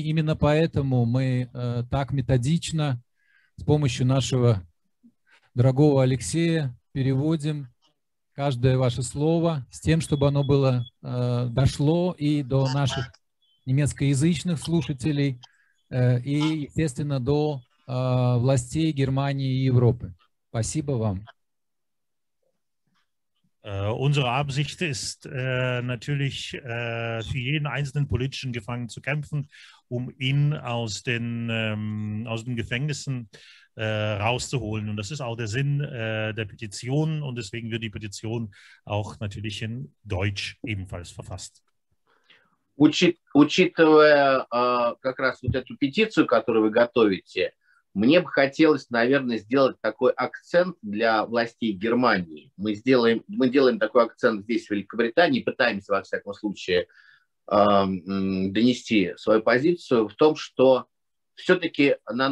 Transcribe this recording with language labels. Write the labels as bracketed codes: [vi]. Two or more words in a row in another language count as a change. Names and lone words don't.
[ru] Именно поэтому мы так методично с помощью нашего дорогого Алексея переводим каждое ваше слово с тем, чтобы оно дошло и до наших немецкоязычных слушателей, и, естественно, до властей Германии и Европы. Спасибо вам. [de] Unsere Absicht ist natürlich, für jeden einzelnen politischen Gefangenen zu kämpfen, um ihn aus den Gefängnissen rauszuholen. Und das ist auch der Sinn der Petition und deswegen wird die Petition auch natürlich in Deutsch ebenfalls verfasst. [ru] Учитывая как раз вот эту петицию, которую вы готовите, мне бы хотелось, наверное, сделать такой акцент для властей Германии. Мы делаем такой акцент здесь, в Великобритании, пытаемся, во всяком случае, донести свою позицию в том, что все-таки, на